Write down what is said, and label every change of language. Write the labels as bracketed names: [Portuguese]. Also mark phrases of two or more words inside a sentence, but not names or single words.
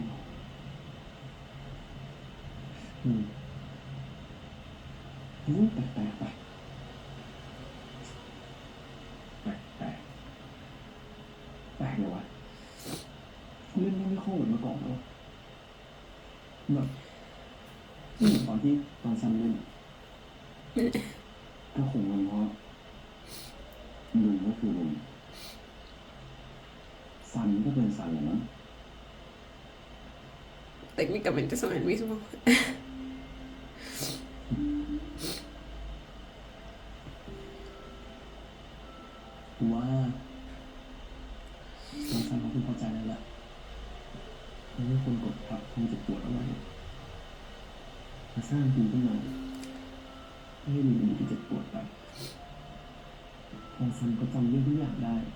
[Thai] แปลกไปแปลกเลยวะเล่นไม่ค่อยเหมือนเมื่อก่อนแล้วแบบตอนซันเล่นก็คงเป็นเพราะลุงก็คือลุงซันก็เป็นซันแหละมั้ง [Spanish] Técnicamente son el mismo. [Thai] กูว่าซันเขาคุณพอใจแล้วแหละเขาไม่ควรกดทับความเจ็บปวดเอาไว้มาสร้างกูขึ้นมาไม่ให้ลุงมันที่เจ็บปวดไปพอซันก็จำเรื่องทุกอย่างได้